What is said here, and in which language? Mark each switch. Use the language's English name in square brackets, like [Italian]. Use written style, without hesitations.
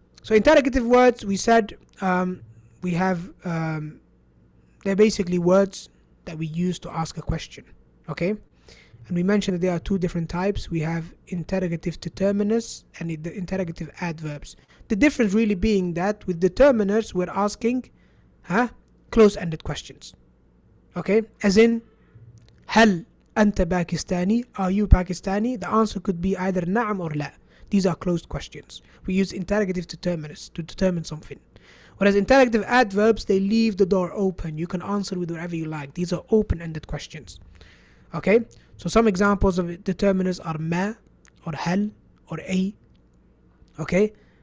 [English] So interrogative words, we said we have, they're basically words that we use to ask a question. Okay? And we mentioned that there are two different types. We have interrogative determiners and the interrogative adverbs. The difference really being that with determiners, we're asking close-ended questions. Okay? As in, [Arabic] هل أنت باكستاني? [English] Are you Pakistani? The answer could be either نعم or لا. These are closed questions. We use interrogative determiners to determine something. Whereas interrogative adverbs, they leave the door open. You can answer with whatever you like. These are open-ended questions. Okay? So some examples of determiners are ما or هل or أي. Okay?